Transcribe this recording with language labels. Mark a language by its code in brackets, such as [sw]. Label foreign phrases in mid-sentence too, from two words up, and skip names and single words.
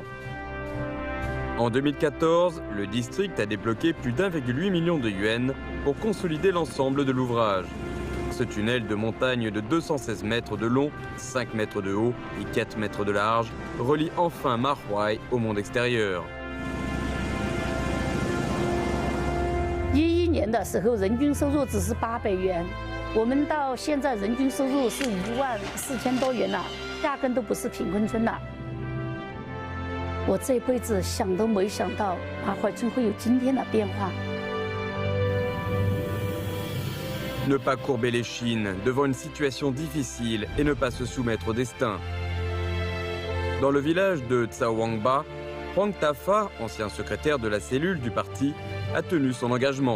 [fr] En 2014, le district a débloqué plus d'1,8 million de yuans pour consolider l'ensemble de l'ouvrage. Ce tunnel de montagne de 216 mètres de long, 5 mètres de haut et 4 mètres de large relie enfin Mahuai au monde extérieur. [zh] 11 年的时候，人均收入只是800元，我们到现在人均收入是14000多元了，压根都不是贫困村了。我这辈子想都没想到马怀村会有今天的变化。 [fr] Ne pas courber les chines devant une situation difficile et ne pas se soumettre au destin. Dans le village de Tsawangba, Huang Tafa, ancien secrétaire de la cellule du parti, a tenu son engagement.